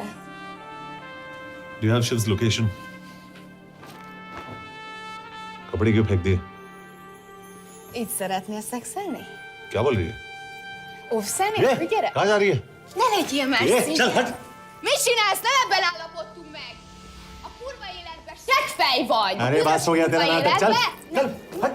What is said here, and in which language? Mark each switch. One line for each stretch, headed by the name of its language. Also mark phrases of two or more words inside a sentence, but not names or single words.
English: Do you have Shiv's location?
Hindi: कपड़े क्यों फेंक दिए?
Hungarian: Így szeretnél szexelni?
Hindi: क्या बोल रही है?
Hungarian: Óvszerni?
Hindi: ये,
Hungarian: Gyere!
Hindi: कहाँ जा रही है?
Hungarian: Ne legyél már
Hindi: ये,
Hungarian: színes!
Hindi: चल हट!
Hungarian: Mit csinálsz? Nem ebben állapodtunk meg! A kurva életben seggfej vagy!
Hindi: अरे बात हो गया तेरा नाटक, चल! चल, हट!